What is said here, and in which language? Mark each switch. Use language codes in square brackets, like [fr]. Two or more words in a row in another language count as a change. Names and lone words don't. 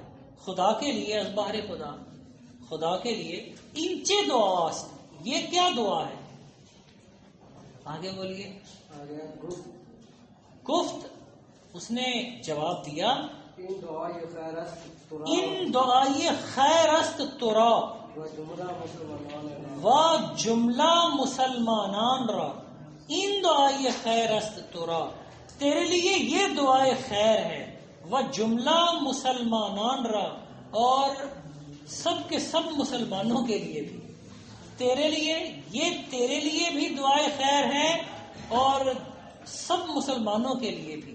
[ur] خدا کے لیے [fa] از بہر خدا، [ur] خدا کے لیے [fa] انچے دعاست، [ur] یہ کیا دعا ہے؟ آگے بولیے. آگے گفت اس نے جواب دیا، [fa] ان دعائے خیرست ترا ان دعائے خیر است ترا و جملہ مسلمان و جملہ مسلمانان را. ان دعائے خیر است ترا، [ur] تیرے لیے یہ دعائے خیر ہے. [fa] و جملہ مسلمانان را، [ur] اور سب کے سب مسلمانوں کے لیے بھی. تیرے لیے، یہ تیرے لیے بھی دعائے خیر ہے اور سب مسلمانوں کے لیے بھی.